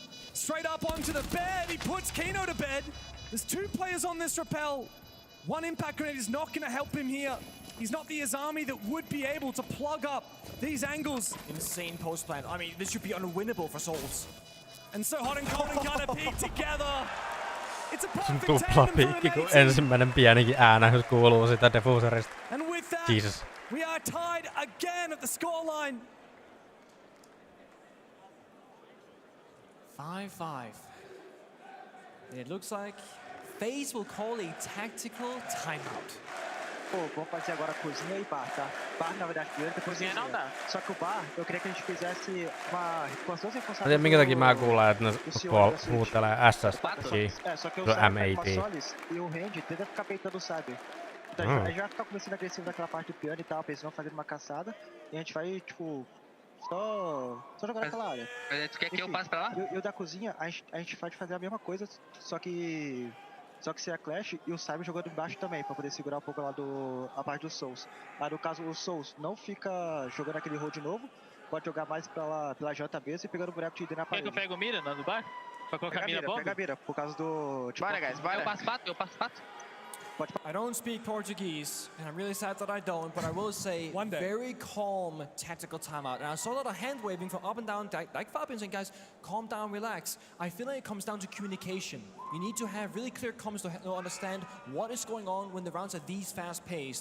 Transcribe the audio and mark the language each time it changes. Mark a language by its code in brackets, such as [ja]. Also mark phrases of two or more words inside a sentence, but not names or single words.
[en] Straight up onto the bed, he puts Kino to bed. There's 2 players on this rappel. 1 impact grenade is not going to help him here. He's not the Azami that would be able to plug up these angles. Insane post plant. I mean, this should be unwinnable for Souls. And so Hot and Cold and Gunner peek together. It's a [fi] Se on [en] perfect [fi] tupla [en] tandem [fi] piikki, [en] for [fi] kun [en] M80. [fi] ensimmäinen pienikin äänähdys kuuluu sitä diffuserista. [en] And with that, Jesus. we are tied again at the scoreline. 5-5. And it looks like FaZe will call a tactical timeout. [pt] Pô, vamos fazer agora cozinha e bar, tá? Bar, na verdade, primeiro, depois cozinha não dá. Só que o bar, eu queria que a gente fizesse com as duas [fi] Mä [pt] responsáveis [fi] tiedän minkä takia mä kuulen, että ne huutelee SSG [pt] só que o do Cyber [fi] MAT. [pt] com a Solis e o Randy tenta ficar peitando o Cyber. Então a gente vai ficar começando agressivo daquela parte do piano e tal, pra eles não fazerem uma caçada. E a gente vai, tipo, só jogar naquela área. Mas tu quer que eu passe pra lá? E o da cozinha, a gente pode fazer a mesma coisa, só que se a Clash e o Cyber jogando embaixo também, pra poder segurar um pouco lá a parte dos Souls. Aí no caso o Souls não fica jogando aquele hold novo, pode jogar mais pela janta mesmo e pegando o boneco de ID na parede. Quer que eu pego mira no bar? Pra colocar mira bomba? Pega a mira, por causa do... Tipo, bora, guys, bora. Eu passo pato. [en] I don't speak Portuguese, and I'm really sad that I don't, but I will say, very calm tactical timeout. And I saw a lot of hand waving from up and down, like Fabian saying, guys, calm down, relax. I feel like it comes down to communication. You need to have really clear comms to understand what is going on when the rounds are these fast-paced.